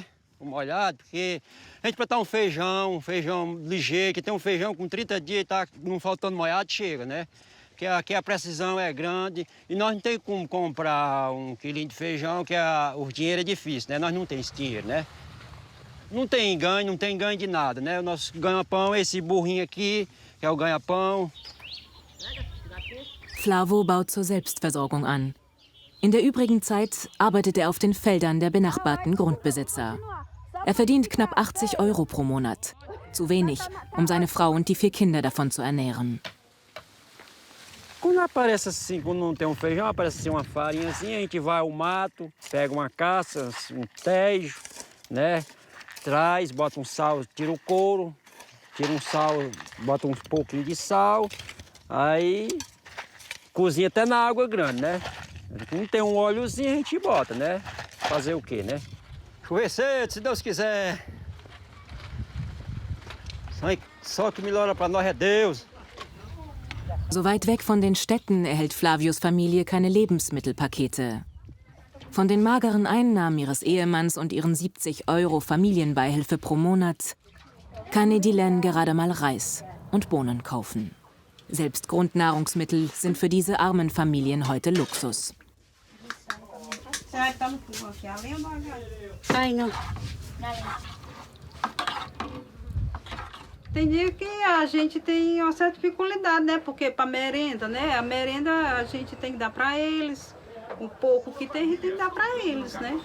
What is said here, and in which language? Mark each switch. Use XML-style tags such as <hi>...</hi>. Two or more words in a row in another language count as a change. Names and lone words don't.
<pt>O molhado, porque a gente plantar um feijão ligeiro, que tem um feijão com 30 dias e tá não faltando molhado, chega, né? Porque aqui a precisão é grande e nós não tem como comprar um quilinho de feijão, que o dinheiro é difícil, né? Nós não temos esse dinheiro, né? Não tem ganho de nada, né? O nosso ganha-pão é esse burrinho aqui, que é o ganha-pão.</pt> <de>Flavo baut zur Selbstversorgung an. In der übrigen Zeit arbeitet er auf den Feldern der benachbarten Grundbesitzer. Er verdient knapp 80 € pro Monat. Zu wenig, um seine Frau und die 4 Kinder davon zu ernähren.</de> <pt>Quando aparece assim, quando não tem um feijão, aparece assim uma farinhazinha, a gente vai ao mato, pega uma caça, um tejo, né? Traz, bota um sal, tira o couro, tira um sal, bota um pouquinho de sal, aí cozinha até na água grande, né? Não tem um óleozinho, a gente bota, né? Fazer o quê, né? Chover cedo, se Deus quiser. Só que melhora para nós é Deus.</pt> <de>So weit weg von den Städten erhält Flavios Familie keine Lebensmittelpakete. Von den mageren Einnahmen ihres Ehemanns und ihren 70 € Familienbeihilfe pro Monat kann Edilen gerade mal Reis und Bohnen kaufen. Selbst Grundnahrungsmittel sind für diese armen Familien heute Luxus.</de> <pt>Tem dia que a gente tem uma certa dificuldade, né? Porque para merenda, né? A merenda a gente tem que dar para eles. Um pouco que tem, a gente tem que dar para eles, né?</pt>